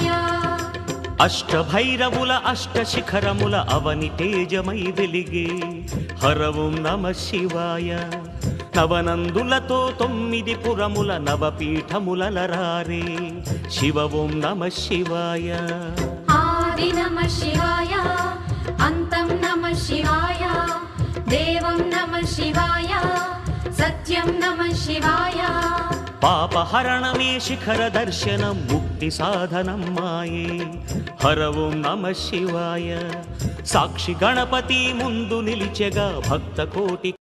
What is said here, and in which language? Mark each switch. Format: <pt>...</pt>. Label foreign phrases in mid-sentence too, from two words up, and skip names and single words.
<te>అష్టభైరవుల అష్ట శిఖరముల అవని తేజమై వెలిగే హర</te> <sa>ఓం నమ శివాయ</sa> <te>నవనందులతో 9 పురముల నవపీఠములరారే శివ</te> <sa>ఓం నమ శివాయ आदि नमः शिवाय अन्तं नमः शिवाय देवं नमः शिवाय सत्यं नमः शिवाय</sa> <te>పాపహరణమే శిఖర దర్శనం ముక్తి సాధనం మాయే హర</te> <sa>ఓం నమ శివాయ</sa> <te>సాక్షి గణపతి ముందు నిలిచెగా భక్త కోటి</te>